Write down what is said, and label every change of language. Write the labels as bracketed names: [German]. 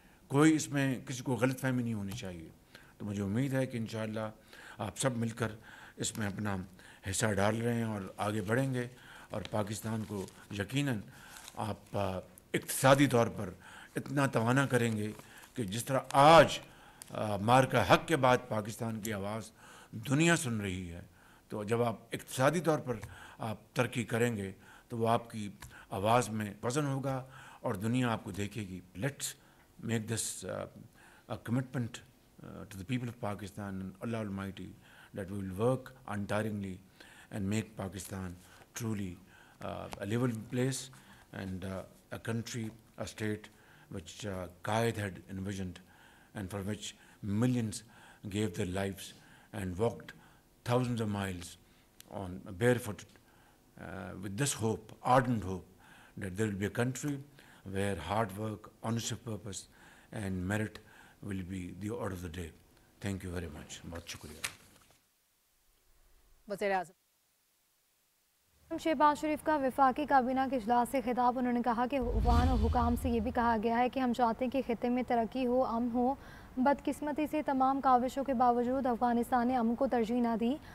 [Urdu] کوئی اس میں کسی کو غلط فہمی نہیں ہونی چاہیے. تو مجھے امید ہے کہ انشاءاللہ آپ سب مل کر اس میں اپنا حصہ ڈال رہے ہیں اور آگے بڑھیں گے اور پاکستان کو یقیناً آپ اقتصادی طور پر اتنا توانا کریں گے کہ جس طرح آج مارکہ حق کے بعد پاکستان کی آواز دنیا سن رہی ہے, تو جب آپ اقتصادی طور پر آپ ترقی کریں گے تو وہ آپ کی آواز میں وزن ہوگا اور دنیا آپ کو دیکھے گی. [English] Let's make this commitment to the people of Pakistan and Allah Almighty that we will work untiringly and make Pakistan truly a livable place and a country, a state which Qaid had envisioned and for which millions gave their lives and walked thousands of miles on barefoot with this hope, ardent hope, that there will be a country where hard work, honest of purpose and merit will be the order of the day. Thank you very much. [Urdu] بہت شکریہ. وزیر اعظم شہباز شریف کا وفاقی کابینہ کے اجلاس سے خطاب. انہوں نے کہا کہ عوام اور حکام سے یہ بھی کہا گیا ہے کہ ہم چاہتے ہیں کہ خطے میں ترقی ہو, امن ہو. بدقسمتی سے تمام کاوشوں کے باوجود افغانستان نے امن کو ترجیح نہ دی.